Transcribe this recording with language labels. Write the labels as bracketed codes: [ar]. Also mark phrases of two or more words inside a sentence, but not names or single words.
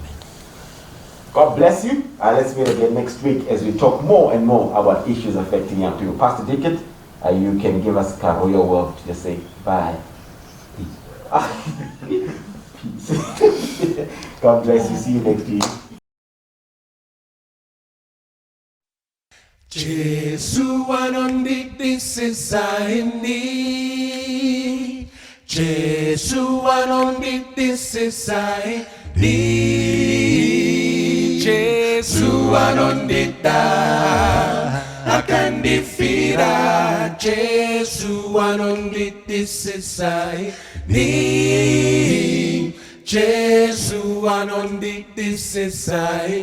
[en] God bless you. Let's meet again next week as we talk more and more about issues affecting young people. Pastor Dickett, you can give us a royal word to just say bye. Peace. God bless you. See you next week. [sn] Jesu anondityisa ini, Jesu anondityisa ini, Jesu Jesu anondida akandifira Jesu anondityisa ni Jesu anondityisa